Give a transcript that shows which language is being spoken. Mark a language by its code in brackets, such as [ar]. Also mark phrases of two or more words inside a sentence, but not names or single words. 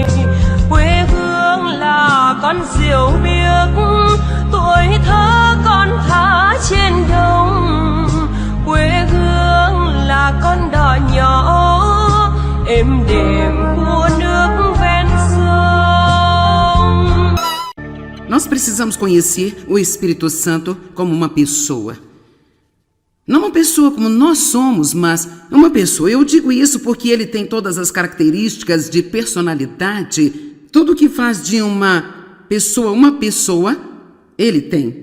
[vi] Quê hương là con diều biếc, tuổi thơ con thả trên đồng. Quê hương là con đò nhỏ êm đềm của nước ven sông. [pt] Nós precisamos conhecer o Espírito Santo como uma pessoa. Não uma pessoa como nós somos, mas uma pessoa. Eu digo isso porque ele tem todas as características de personalidade. Tudo que faz de uma pessoa, ele tem.